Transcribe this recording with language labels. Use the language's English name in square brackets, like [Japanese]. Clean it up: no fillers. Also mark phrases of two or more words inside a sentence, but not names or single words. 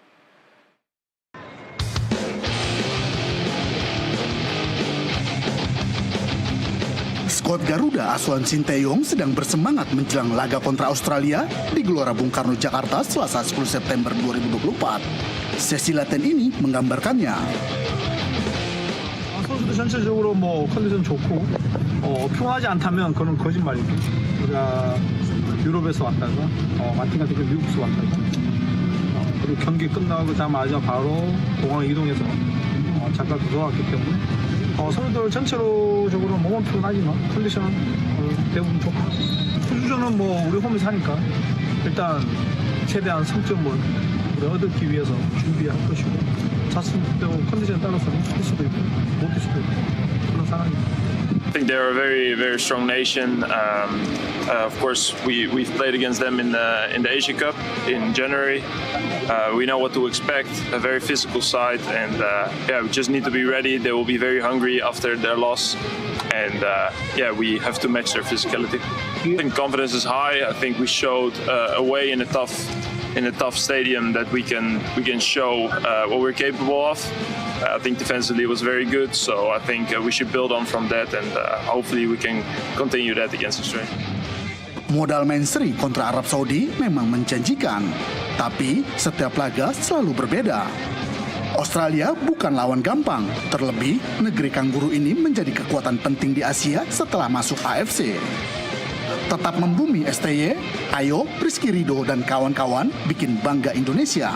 [Indonesian] Skuad Garuda asuhan Sintayong sedang bersemangat menjelang laga kontra Australia di Gelora Bung Karno, Jakarta, Selasa 10 September 2024. Sesi latihan ini menggambarkannya. [Korean] 선수들 전체적으로 뭐 컨디션 좋고 평하지 않다면 그건 거짓말이고 우리가 유럽에서 왔다가 마틴 같은 경우 미국에서 왔다가 그리고 경기 끝나고자마자 바로 공항 이동해서 잠깐 들어왔기 때문에 선수들 전체적으로 몸은 피곤하지만 컨디션은 대부분 좋고 투수전은 뭐 우리 홈에서 하니까 일단 최대한 승점을 우리 얻기 위해서 준비할 것이고 자신도 컨디션에 따라서는 할 수도 있고 못 할 수도 있고 그런 상황입니다. [English] I think they're a very, very strong nation. Of course, we've played against them in the Asia Cup in January. We know what to expect, a very physical side, and we just need to be ready. They will be very hungry after their loss, and we have to match their physicality. I think confidence is high. I think we showed a way in a tough stadium that we can show what we're capable of. I think defensively was very good, so I think we should build on from that, and hopefully we can continue that against Australia. [Indonesian] Modal main seri kontra Arab Saudi memang menjanjikan, tapi setiap laga selalu berbeda. Australia bukan lawan gampang, terlebih negeri kanguru ini menjadi kekuatan penting di Asia setelah masuk AFC. Tetap membumi STY, ayo Rizky Ridho dan kawan-kawan bikin bangga Indonesia.